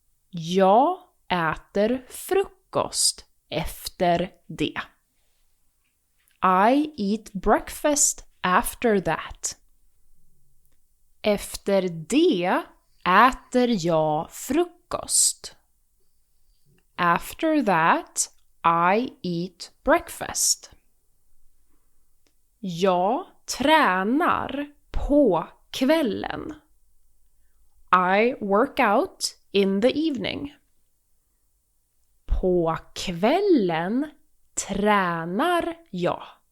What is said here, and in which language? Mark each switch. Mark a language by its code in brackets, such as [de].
[sv] Jag äter frukost efter det. [en] I eat breakfast after that. [sv] Efter det äter jag frukost. [en] After that, I eat breakfast. [sv] Jag tränar på kvällen. [en] I work out in the evening. [sv] På kvällen tränar jag.